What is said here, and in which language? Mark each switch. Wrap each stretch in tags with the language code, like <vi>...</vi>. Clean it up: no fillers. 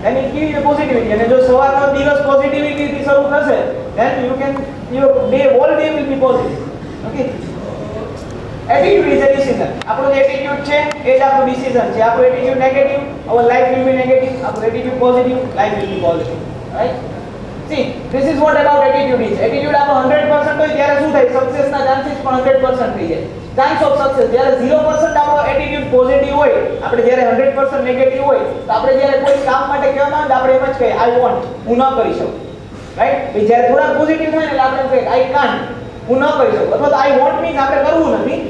<en>Then it give you positivity.</en> <gu>અને જો સવારનો દિવસ પોઝિટિવિટીથી શરૂ થશે</gu> <en>Then you can your day whole day will be positive.</en> <gu>Okay,</gu> <en>Attitude is a decision.</en> <gu>આપણો જે એટીટ્યુડ છે એ જ આપણું ડિસિઝન છે. આપણો attitude negative,</gu> <en>Our life will be negative.</en> <gu>આપણો attitude positive,</gu> <en>Life will be positive, right? See, this is what about attitude is.</en> <gu>Attitude આપણો 100% હોય ત્યારે શું થાય? સક્સેસના ચાન્સીસ પણ 100% થઈ જાય. Chance of success. જ્યારે 0% આપણો એટીટ્યુડ પોઝિટિવ હોય, આપણે જ્યારે 100% નેગેટિવ હોય, તો આપણે જ્યારે કોઈ કામ માટે કહેવામાં આવે આપણે એમ જ કહીએ</gu> <en>I won't,</en> <gu>હું ન કરી શકું, રાઈટ? જ્યારે થોડા પોઝિટિવ થાય ને એટલે આપણે કહીએ</gu> <en>I can't,</en> <gu>હું ન કરી શકું. અથવા તો</gu> <en>I won't</en> <gu>મીન્સ આપણે કરવું નથી,</gu>